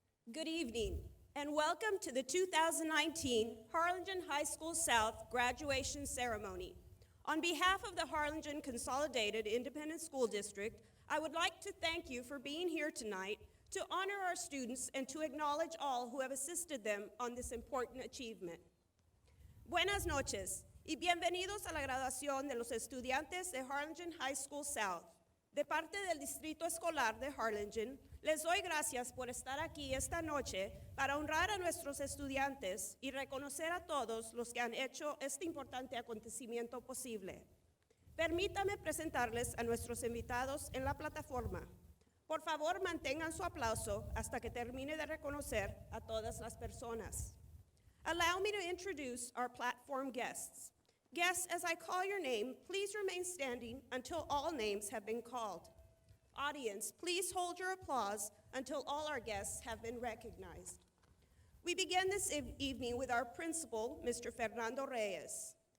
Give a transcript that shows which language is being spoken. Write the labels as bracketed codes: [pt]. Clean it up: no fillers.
[en] Good evening, and welcome to the 2019 Harlingen High School South graduation ceremony. On behalf of the Harlingen Consolidated Independent School District, I would like to thank you for being here tonight to honor our students and to acknowledge all who have assisted them on this important achievement. [es] Buenas noches y bienvenidos a la graduación de los estudiantes de Harlingen High School South. De parte del Distrito Escolar de Harlingen, les doy gracias por estar aquí esta noche para honrar a nuestros estudiantes y reconocer a todos los que han hecho este importante acontecimiento posible. Permítame presentarles a nuestros invitados en la plataforma. Por favor, mantengan su aplauso hasta que termine de reconocer a todas las personas. [en] Allow me to introduce our platform guests. Guests, as I call your name, please remain standing until all names have been called. Audience, please hold your applause until all our guests have been recognized. We begin this evening with our principal, Mr. Fernando Reyes.